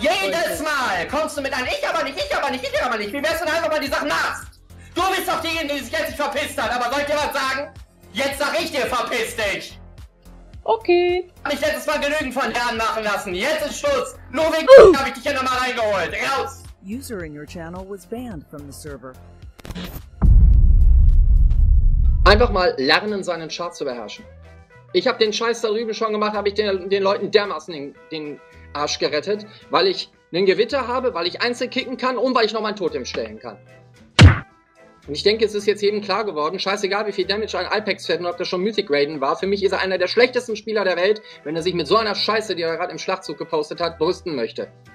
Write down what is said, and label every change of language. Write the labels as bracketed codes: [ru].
[de] Jedes Mal kommst du mit einem Ich aber nicht. Wie wär's denn einfach mal die Sachen machst? Du bist doch diejenige, die sich jetzt nicht verpisst hat. Aber soll ich dir was sagen? Jetzt sag ich dir, verpiss dich. Okay. Hab mich letztes Mal genügend von Herren machen lassen. Jetzt ist Schluss. Nur wegen habe ich dich hier nochmal reingeholt. Raus! [en] User in your channel was banned from the server. [de] Einfach mal lernen, seinen Chart zu beherrschen. Ich habe den Scheiß da drüben schon gemacht, habe ich den Leuten dermaßen den Arsch gerettet, weil ich einen Gewitter habe, weil ich Einzel kicken kann und weil ich noch meinen Totem stellen kann. Und ich denke, es ist jetzt eben klar geworden, scheißegal wie viel Damage ein Apex fährt und ob das schon Mythic Raiden war, für mich ist er einer der schlechtesten Spieler der Welt, wenn er sich mit so einer Scheiße, die er gerade im Schlachtzug gepostet hat, brüsten möchte.